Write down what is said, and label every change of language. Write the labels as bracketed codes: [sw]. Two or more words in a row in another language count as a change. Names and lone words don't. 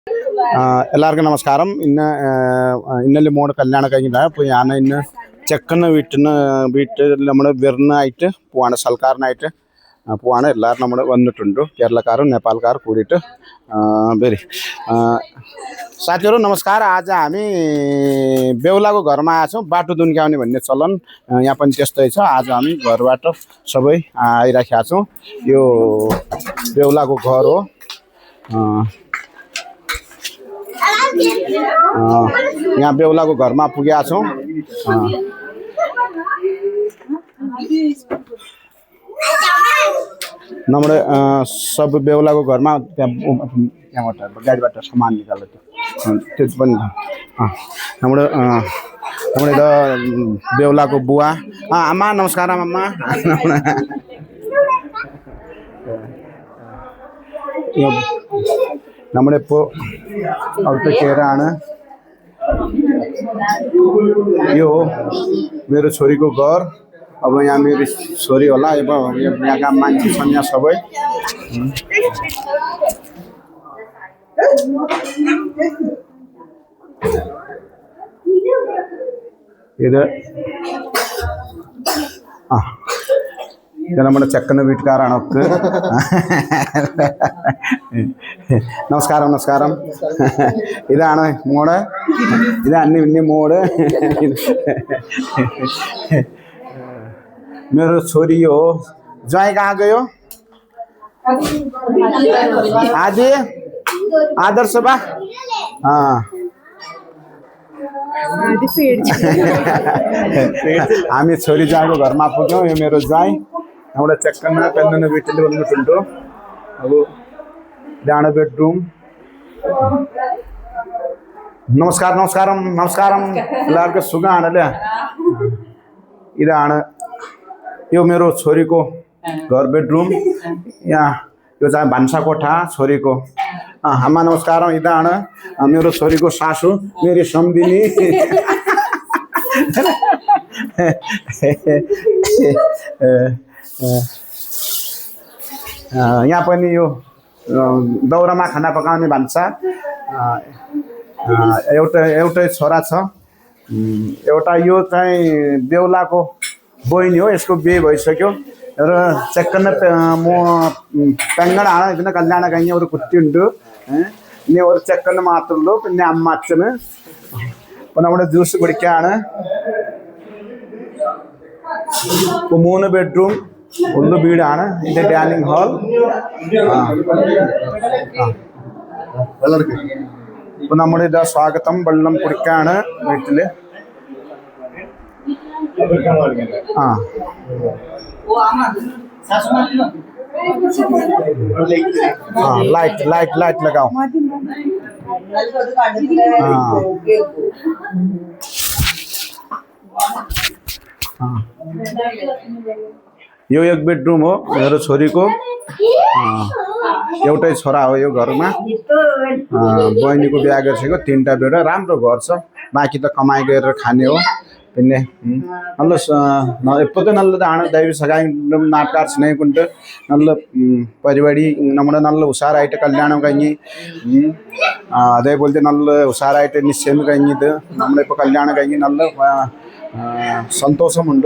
[ml] എല്ലാവർക്കും നമസ്കാരം. ഇന്നലെ മോടെ കല്യാണം കഴിഞ്ഞിട്ടാണ്. അപ്പോൾ ഞാൻ ഇന്ന് ചെക്കൻ്റെ വീട്ടിൽ നമ്മൾ വിരുന്നായിട്ട് പോവാണ്, സൽക്കാരനായിട്ട് പോവാണ്. എല്ലാവരും നമ്മൾ വന്നിട്ടുണ്ട്, കേരളക്കാരും नेपालकार കൂടിയിട്ട് [ne] बेरी साथीहरू नमस्कार. आज हामी बेहुलाको घरमा आएका छौँ. बाटो दुन्क्याउने भन्ने चलन यहाँ पनि त्यस्तै छ. आज हामी घरबाट सबै आइराखेका छौँ. यो बेहुलाको घर हो. यहाँ बेहुलाको घरमा पुगेका छौँ. നമ്മുടെ सब बेहुलाको घरमा त्यहाँबाट गाडीबाट सामान निकाल्यो त्यो पनि [ml] നമ്മുടെ നമ്മുടെ [ne] बेहुलाको बुवा आमा नमस्कार आमा. [ml] നമ്മളിപ്പോൾ അവിടുത്തെ കയറാണ്. [ne] यो मेरो छोरीको घर. अब यहाँ मेरो छोरी होला. अब यहाँका मान्छे छन् यहाँ सबै. [ml] ഇത് നമ്മുടെ ചെക്കൻ്റെ വീട്ടുകാരാണൊക്കെ. നമസ്കാരം നമസ്കാരം. ഇതാണ് മോള്, ഇതാണ് പിന്നെ മോള്. [ne] मेरो छोरी हो. ज्वाइँ कहाँ गयो? आदि आदर्श बा. हामी छोरी ज्वाइँको घरमा पुग्यौँ. यो मेरो ज्वाइँ. [ml] നമ്മുടെ ചെക്കന് പെണ്ണിന് വീട്ടിൽ വന്നിട്ടുണ്ട്. അപ്പോൾ ഇതാണ് ബെഡ്റൂം. നമസ്കാരം നമസ്കാരം നമസ്കാരം. എല്ലാവർക്കും സുഖമാണല്ലേ? ഇതാണ് [ne] यो मेरो छोरीको घर बेडरूम. यहाँ यो चाहिँ भान्सा कोठा छोरीको. आमा नमस्कार. इതാണ് मेरो छोरीको सासू मेरी सम्धिनी. यहाँ पनि यो दाउरामा खाना पकाउने भान्सा. एउटै छोरा छ. एउटा यो चाहिँ बेहुलाको बहिनी हो. यसको बिहे भइसक्यो र [ml] ചെക്കന് പെങ്ങളാണ്. ഇതിന് കല്യാണം കഴിഞ്ഞ ഒരു കുട്ടിയുണ്ട്. ഇനി ഒരു ചെക്കന് മാത്രമേ ഉള്ളൂ, പിന്നെ അമ്മ അച്ഛന്. അപ്പോൾ നമ്മുടെ ജ്യൂസ് കുടിക്കാണ്. ഇപ്പോൾ 3 ബെഡ്റൂം 1 വീടാണ്. ഇത് ഡൈനിങ് ഹാൾ. ഇപ്പോൾ നമ്മുടെ ഇതാ സ്വാഗതം. വെള്ളം കുടിക്കാണ് വീട്ടിൽ. [ne] लाइट लाइट लाइट लगाओ. यो एक बेडरूम हो मेरो छोरीको. एउटै छोरा हो यो घरमा. बहिनीको बिहा गरिसक्यो. 3टा बेड. राम्रो घर छ. बाँकी त कमाइ गरेर खाने हो. [ml] പിന്നെ ഇപ്പോഴത്തെ നല്ലതാണ്. ദൈവ സഹായം നാട്ടുകാർ സ്നേഹം കൊണ്ട് നല്ല പരിപാടി. നമ്മുടെ നല്ല ഉഷാറായിട്ട് കല്യാണം കഴിഞ്ഞ് അതേപോലത്തെ നല്ല ഉഷാറായിട്ട് നിശ്ചയം കഴിഞ്ഞിട്ട് നമ്മളിപ്പോൾ കല്യാണം കഴിഞ്ഞ് നല്ല സന്തോഷമുണ്ട്.